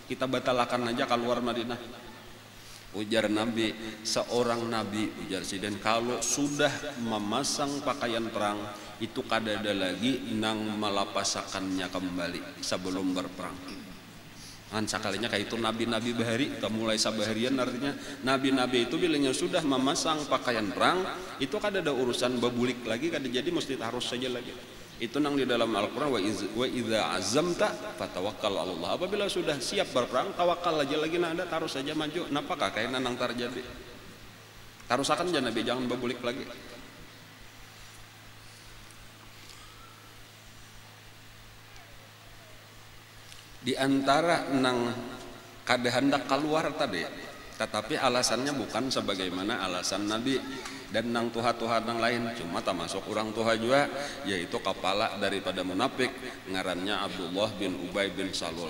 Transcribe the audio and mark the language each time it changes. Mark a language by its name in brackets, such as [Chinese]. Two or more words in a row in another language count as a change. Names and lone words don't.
[Banjar] kita batalakan aja keluar Madinah. Ujar Nabi, seorang Nabi, ujar Siden, kalau sudah memasang pakaian perang itu kadada lagi nang melapasakannya kembali sebelum berperang. Kan sekalinya kayak itu nabi-nabi bahari, mulai sabaharian, artinya nabi-nabi itu bilanya sudah memasang pakaian perang itu kadada urusan babulik lagi, kada jadi mesti harus saja lagi. Itu nang di dalam Al-Qur'an, [Arabic] وإذا عزمت فتوكل على الله. [Banjar] Apabila sudah siap berperang, tawakal aja lagi, nada taruh saja maju. Napakah kayak nang terjadi? Tarusakan aja Nabi, jangan babulik lagi. Di antara nang kada hendak keluar tadi, tetapi alasannya bukan sebagaimana alasan Nabi dan nang tuha-tuha nang lain, cuma termasuk orang tuha juga, yaitu kepala daripada munafik ngarannya Abdullah bin Ubay bin Salul.